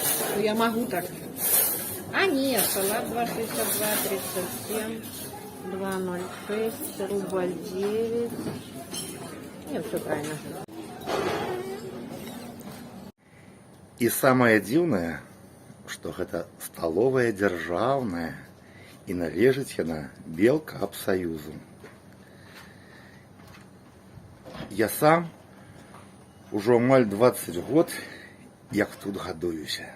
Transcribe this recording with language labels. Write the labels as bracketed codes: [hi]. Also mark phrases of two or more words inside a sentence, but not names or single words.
[ru] Но я могу так. А нет, салат 2,62, 37, 2,06, рубль 9. Нет, все правильно. [be] І самае дзіўнае, што гэта сталовая дзяржаўная і належыць яна Белкапсаюзу. Я сам ужо амаль 20 год, як тут гадуюся.